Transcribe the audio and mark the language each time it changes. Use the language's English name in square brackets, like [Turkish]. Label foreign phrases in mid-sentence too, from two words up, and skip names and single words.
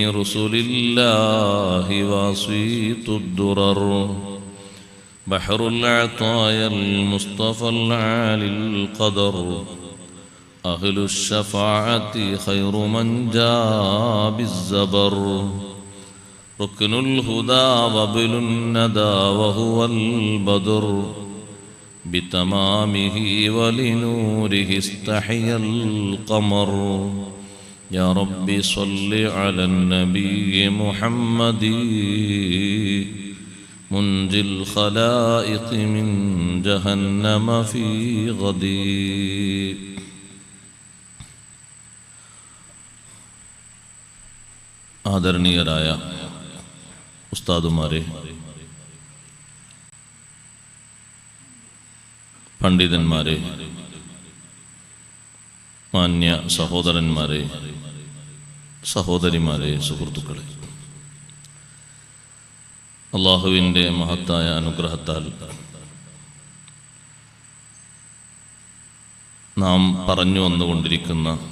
[Arabic] رسل الله واسيط الدرر، بحر العطايا المصطفى العالي القدر، أهل الشفاعة خير من جاء بالزبر، ركن الهدى وابل الندى وهو البدر، بتمامه ولنوره استحيا القمر. يا رب صل على النبي محمد منجي الخلائق من جهنم في غدي. [Malayalam] ആദരണീയരായ ഉസ്താദുമാരെ, പണ്ഡിതന്മാരെ, മാന്യ സഹോദരന്മാരെ, സഹോദരിമാരെ, സുഹൃത്തുക്കളെ, അള്ളാഹുവിൻ്റെ മഹത്തായ അനുഗ്രഹത്താൽ നാം പറഞ്ഞു വന്നുകൊണ്ടിരിക്കുന്ന